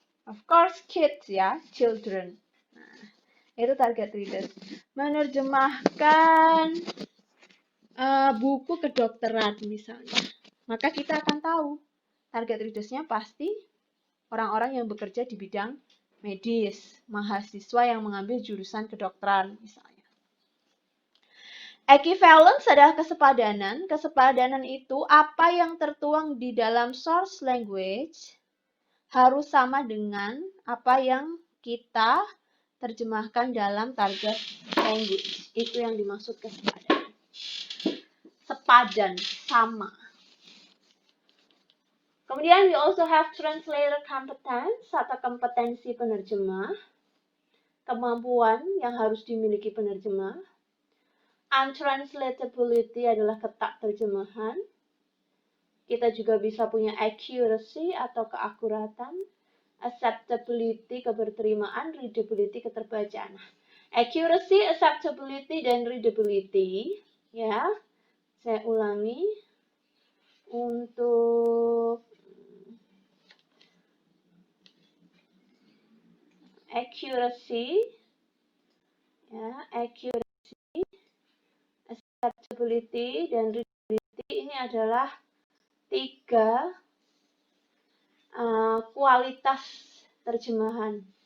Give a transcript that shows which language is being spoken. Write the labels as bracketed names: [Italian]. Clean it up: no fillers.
[English] Of course, kids ya, children. [Indonesian] Nah, itu target readers. Menerjemahkan buku kedokteran misalnya. Maka kita akan tahu target readers-nya pasti orang-orang yang bekerja di bidang medis, mahasiswa yang mengambil jurusan kedokteran misalnya. Equivalence adalah kesepadanan. Kesepadanan itu apa yang tertuang di dalam source language harus sama dengan apa yang kita terjemahkan dalam target language. Itu yang dimaksud kesepadanan. Sepadan, sama. Kemudian [English] we also have translator competence [Indonesian] atau kompetensi penerjemah. Kemampuan yang harus dimiliki penerjemah. Untranslatability adalah ketak terjemahan. Kita juga bisa punya accuracy atau keakuratan. Acceptability, keberterimaan. Readability, keterbacaan. Accuracy, acceptability, dan readability. Ya, saya ulangi. Untuk accuracy, ya, accuracy, acceptability, dan readability ini adalah tiga kualitas terjemahan.